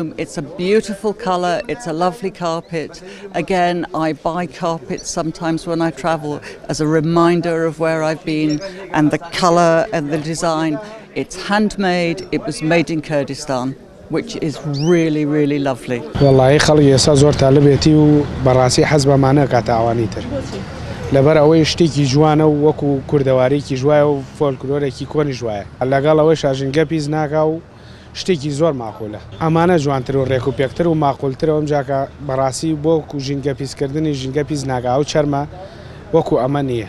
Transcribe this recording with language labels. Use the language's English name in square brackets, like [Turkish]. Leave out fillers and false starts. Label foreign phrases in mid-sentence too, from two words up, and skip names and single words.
[English] It's a beautiful colour, it's a lovely carpet. Again, I buy carpets sometimes when I travel as a reminder of where I've been, and the colour and the design. It's handmade, it was made in Kurdistan, which is really, really lovely. [Central Kurdish] والله خەڵکی ئێستا زۆر تالبێتی و بەڕاستی حەز بەمانە کاتە ئەوانیتر. لەبەر ئەوەی شتێکی جوانە و وەکو کوردەوارێکی جوایە و فۆلکلۆرێکی کۆنی جوایە. لەگەڵ ئەوەی شاژنگە پیس ناکا و شتێکی زۆر ماقولە. ئەمانە جوانتر و ڕێک و پێکتر و ماقولترە ئەم جاکە بەڕاستی بۆ ژینگە پیسکردنی ژینگە پیس ناکا و چەرمە وەکو ئەمە نییە.